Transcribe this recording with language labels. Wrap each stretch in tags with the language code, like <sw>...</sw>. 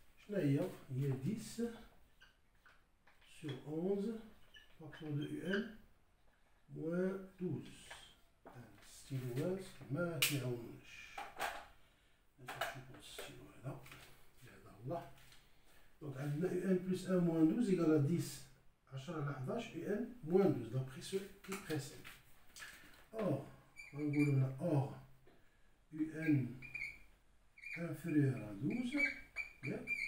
<fr>هي 10 sur 11 facteur de un moins 12.</fr> <ar>الستيلوات ما كيعاونوناش، نشوفو الستيلو هذا يهدى الله. دونك عندنا</ar> <fr>un plus 1 moins 12 égale à 10 10 على 11 un moins 12 d'après ce qui précède. or</fr> <ar>غنقولو هنا</ar> <fr>or un inférieur à 12 ياك.</fr>